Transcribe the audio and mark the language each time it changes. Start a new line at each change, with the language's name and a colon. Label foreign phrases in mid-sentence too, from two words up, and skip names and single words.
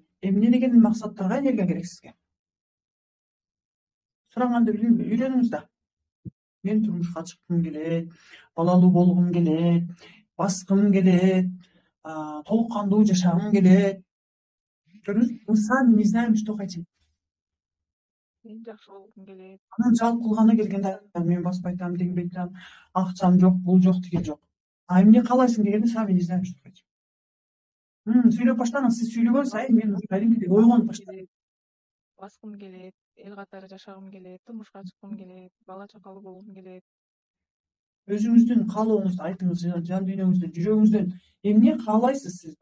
Kyrgyz: Эмне деген максаттарга энергия керек сизге? Сураганды үйрөнүңүз да. Мен турмушка чыккым келет, балалуу болгум келет, баскым келет, толук кандуу жашагым келет. Көрдүңүзбү?
Russian: Мы сами не знаем, что хотим.
Kyrgyz: мен жакшы болгум келет. Анан жалп кылганы келгенде мен басып айтам, тигип айтам, акчам жок, бул жок, тиги жок. А эмне каалайсың дегенде
Russian: сами не знаем, что хотим.
Kyrgyz: Сүйлөп баштаңыз, сиз сүйлөгөн сайын мен уже кадимкидей ойгонуп баштадым. Баскым келет, эл катары жашагым келет, турмушка чыккым келет, бала чакалуу болгум келет. Өзүңүздүн каалооңузду айтыңыз, жан дүйнөңүздөн, жүрөгүңүздөн эмне каалайсыз сиз?